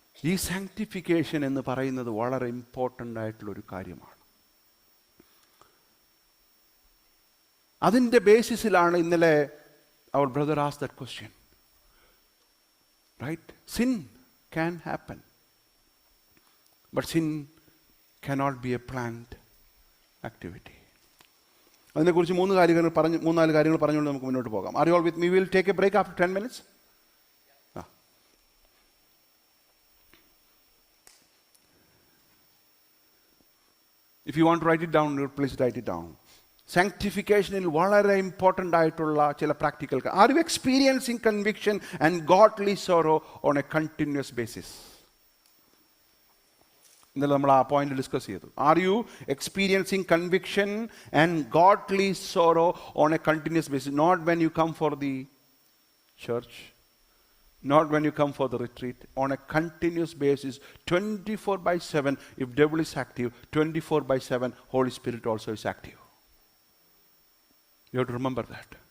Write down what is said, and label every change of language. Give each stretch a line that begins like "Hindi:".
Malayalam: ഈ സാങ്ക്ടിഫിക്കേഷൻ എന്ന് പറയുന്നത് വളരെ ഇമ്പോർട്ടൻ്റ് ആയിട്ടുള്ളൊരു കാര്യമാണ്. അതിൻ്റെ ബേസിസിലാണ് ഇന്നലെ
English: our brother asked that question. Right? Sin can happen. But sin cannot be a planned activity.
Malayalam: അതിനെക്കുറിച്ച് മൂന്നാല് കാര്യങ്ങൾ പറഞ്ഞുകൊണ്ട് നമുക്ക് മുന്നോട്ട് പോകാം.
English: Are you all with me? We will take a break after 10 minutes. If you want to write it down, please write it down.
Malayalam: സാങ്ക്ടിഫിക്കേഷനിൽ വളരെ important ആയിട്ടുള്ള ചില practical.
English: Are you experiencing conviction and godly sorrow on a continuous basis?
Malayalam: ഇന്നലെ നമ്മൾ ആ point discuss ചെയ്തു.
English: Are you experiencing conviction and godly sorrow on a continuous basis? Not when you come for the church, not when you come for the retreat, on a continuous basis, 24/7. If devil is active, 24/7, Holy Spirit also is active. You have to remember that.